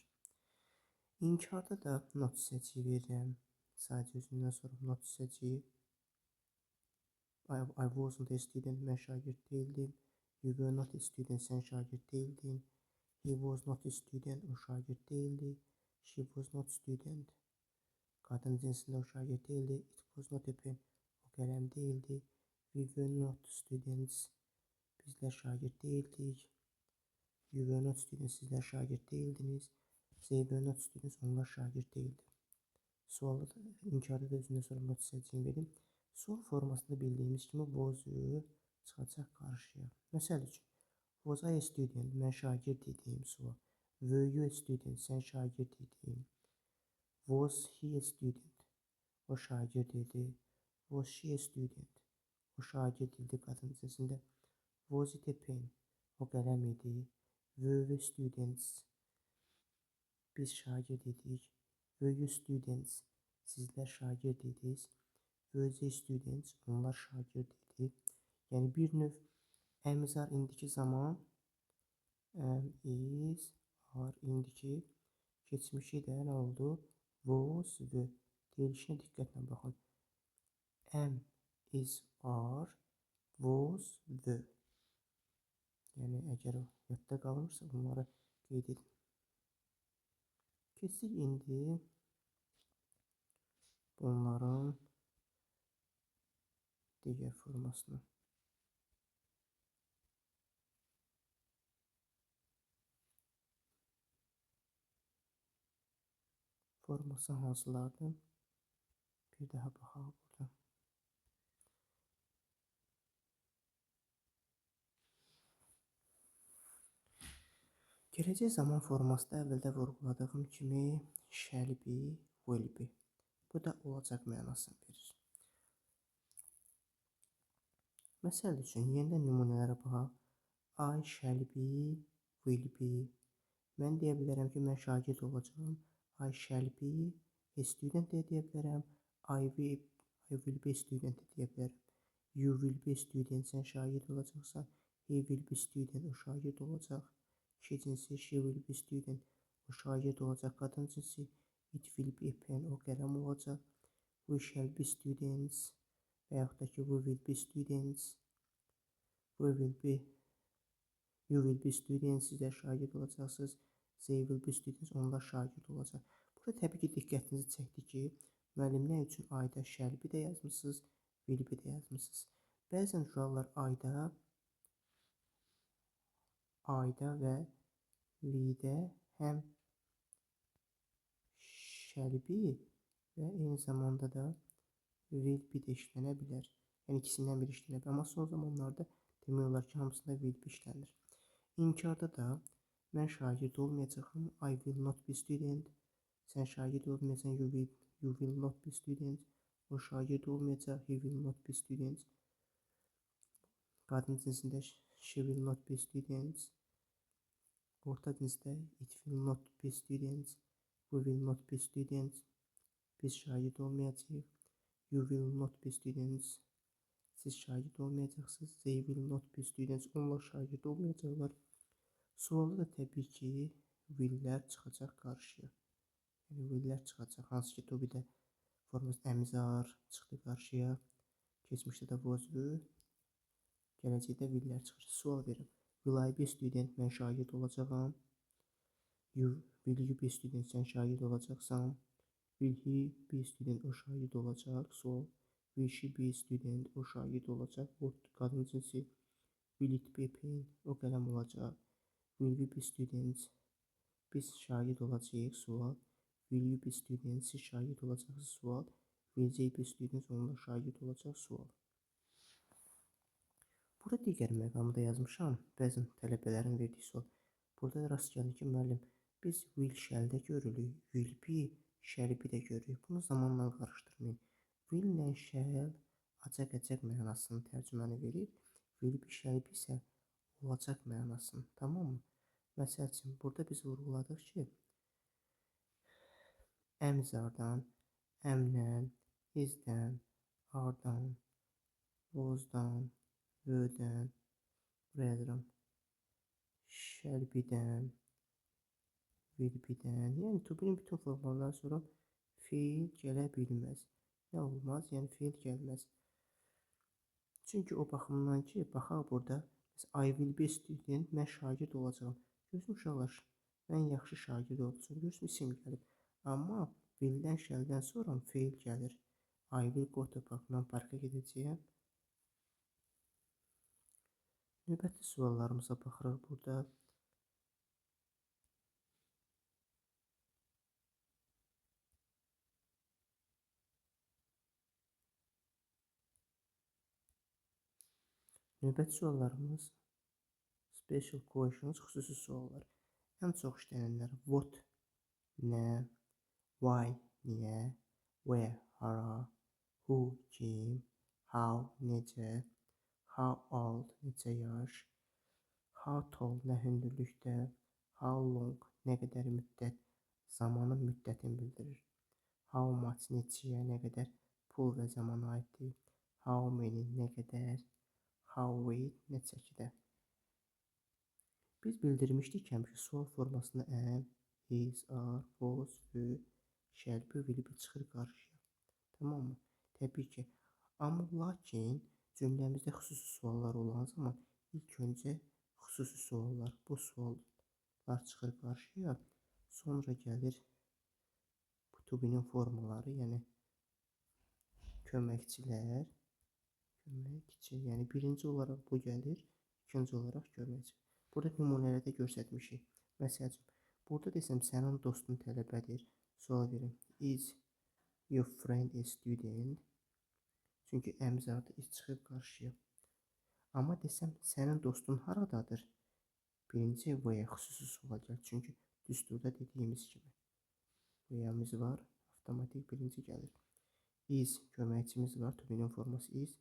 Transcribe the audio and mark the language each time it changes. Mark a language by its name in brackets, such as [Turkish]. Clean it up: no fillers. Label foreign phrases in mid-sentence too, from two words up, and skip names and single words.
[Azerbaijani] İnkarda da not hissəciyi verirəm. Sadəcə özündən sonra not hissəciyi. [English] I wasn't a student, [Azerbaijani] mən şagird deyildim. [English] You were not a student, [Azerbaijani] sən şagird deyildin. [English] He was not a student, [Azerbaijani] o şagird deyildi. [English] She was not student, [Azerbaijani] qadın cinsində o şagird deyildi. [English] It was not a pen, [Azerbaijani] o qələm deyildi. [English] We were not students, [Azerbaijani] bizlər şagird deyildik. [English] You were not students, [Azerbaijani] sizlər şagird deyildiniz. [English] They were not students, [Azerbaijani] onlar şagird deyildi. Sualda da, inkarda da özündən sonra not hissəciyini verim. Sual formasında bildiyimiz kimi was-ı çıxacaq qarşıya. Məsəl üçün, [English] was I a student, [Azerbaijani] mən şagird idim. Sual. [English] Were you a student, [Azerbaijani] sən şagird idin. [English] Was he a student, [Azerbaijani] o şagird idi. [English] Was she a student, [Azerbaijani] o şagird idi qadın cinsində. [English] Was it a pen, [Azerbaijani] o qələm idi. [English] Were we students, [Azerbaijani] biz şagird idik. [English] Were you students, [Azerbaijani] sizlər şagird idiniz. [English] Were they students, [Azerbaijani] onlar şagird idi. Yəni bir növ [English] amiz are [Azerbaijani] indiki zaman, [English] is are [Azerbaijani] indiki keçmişi də nə oldu? [English] Was, were. [Azerbaijani] Deyilişinə diqqətlə baxın. [English] Am, is, are, was, were. [Azerbaijani] Yəni əgər o yadda qalırsa bunları qeyd edin. Keçdik indi bunların digər formasına. Forması hansılardır? Bir daha baxaq burada. Gələcək zaman formasında əvvəldə vurğuladığım kimi [English] shall be, will be. [Azerbaijani] Bu da olacaq mənasını verir. Məsəl üçün, yenidən nümunələrə baxaq. [English] I shall be, will be. [Azerbaijani] Mən deyə bilərəm ki, mən şagird olacağım. [English] I shall be a student [Azerbaijani] deyə bilərəm. [English] I will be a student [Azerbaijani] deyə bilərəm. [English] You will be a student, [Azerbaijani] sən şagird olacaqsan. [English] He will be student, [Azerbaijani] o şagird olacaq. Kişi cinsi, [English] she will be student, [Azerbaijani] o şagird olacaq. Qadın cinsi, [English] it will be a pen, [Azerbaijani] o qələm olacaq. [English] We shall be students [Azerbaijani] və yaxud da ki, [English] we will be students. You will be students, [Azerbaijani] sizlər şagird olacaqsınız. [English] They will be students, [Azerbaijani] onlar şagird olacaq. Burada təbii ki, diqqətinizi çəkdi ki, müəllim nə üçün ayda [English] shall be [Azerbaijani] də yazmışsınız, [English] will be [Azerbaijani] də yazmışsınız. Bəzən uşaqlar ayda və will-də həm [English] shall be [Azerbaijani] və eyni zamanda da [English] will be [Azerbaijani] də işlənə bilər. Yəni ikisindən biri işlənə bilər. Amma son zamanlarda demək olar ki, hamısında [English] will be [Azerbaijani] işlənir. İnkarda da mən şagird olmayacağım. [English] I will not be student. [Azerbaijani] Sən şagird olmayacaqsan. [English] You will not be student. [Azerbaijani] O şagird olmayacaq. [English] He will not be student. [Azerbaijani] Qadın cinsində [English] she will not be student. [Azerbaijani] Orta cinsdə [English] it will not be student. We will not be student. [Azerbaijani] Biz şagird olmayacağıq. [English] You will not be students. [Azerbaijani] Siz şagird olmayacaqsınız. [English] They will not be students. [Azerbaijani] Onlar şagird olmayacaqlar. Sualda da təbii ki, willlər çıxacaq qarşıya. Yəni willlər çıxacaq. Hansı ki, to-be-də forması əmzar çıxdı qarşıya. Keçmişdə də [English] was were. [Azerbaijani] Gələcəkdə willlər çıxır. Sual verim. [English] Will I be student? [Azerbaijani] Mən şagird olacağam. [English] Will you be student? [Azerbaijani] Sən şagird olacaqsan. [English] Will he be student? [Azerbaijani] O şagird olacaq. Sual. [English] Will she be student? [Azerbaijani] O şagird olacaq. O qadın cinsi. [English] Will it be pen? [Azerbaijani] O qələm olacaq. [English] Will we be students? [Azerbaijani] Biz şagird olacağıq. Sual. [English] Will you be students? [Azerbaijani] Siz şagird olacaqsınız. Sual. [English] Will they be students? [Azerbaijani] Onlar şagird olacaq. Sual. Burada digər məqamda yazmışam. Bəzən tələbələrin verdiyi sual. Burada rast gəlir ki, müəllim, biz will shall-də görürük, will be shall-i də görürük. Bunu zamanla qarışdırmayın. Will ilə shall acaq-əcək mənasını tərcüməni verir. [English] Will be [Azerbaijani] shall-i isə olacaq mənasını. Tamam mı? Məsəl üçün, burada biz vurguladıq ki, əmzardan, əmdən, izdən, ardan, was-dan, were-dən, rather-dan, shall be-dən, will be-dən, yəni to-be-nin bütün formalarından sonra feil gələ bilməz. Nə olmaz? Yəni feil gəlməz. Çünki o baxımdan ki, baxaq burada, [English] I will be student, [Azerbaijani] mən şagird olacağam. Görürsün uşaqlar, mən yaxşı şagird olacağam. Görürsün isim gəlib. Amma will-dən, shall-dən sonra feil gəlir. [English] I will go to park, [Azerbaijani] mən parka gedəcəyəm. Növbəti suallarımıza baxırıq burada. Növbəti suallarımız [English] special questions, [Azerbaijani] xüsusi suallar. Ən çox işlənənlər what, nə, why, niyə, where, hara, who, kim, how, necə, [English] how old, [Azerbaijani] neçə yaş, [English] how tall, [Azerbaijani] nə hündürlükdə, [English] how long, [Azerbaijani] nə qədər müddət, zamanın müddətini bildirir. [English] How much, [Azerbaijani] neçəyə, nə qədər pul və zamana aiddir. [English] How many, [Azerbaijani] nə qədər, [English] how weight, [Azerbaijani] nə çəkidə. Biz bildirmişdik ki, həmişə sual formasında [English] am, is, are, was, were, shall, be, will be [Azerbaijani] çıxır qarşıya. Tamam mı? Təbii ki. Amma lakin cümləmizdə xüsusi suallar olan zaman ilk öncə xüsusi suallar, bu suallar çıxır qarşıya. Sonra gəlir to-be-nin formaları, yəni köməkçilər, yəni birinci olaraq bu gəlir, ikinci olaraq köməkçi. Burada nümunələrdə göstərmişik. Məsəl üçün, burada desəm sənin dostun tələbədir. Sual verim. [English] Is your friend a student? [Azerbaijani] Çünki əmzarda is çıxır qarşıya. Amma desəm sənin dostun haradadır? Birinci where xüsusi sual gəlir. Çünki düsturda dediyimiz kimi. Where'miz var. Avtomatik birinci gəlir. Is köməkçimiz var. To-be-nin forması is.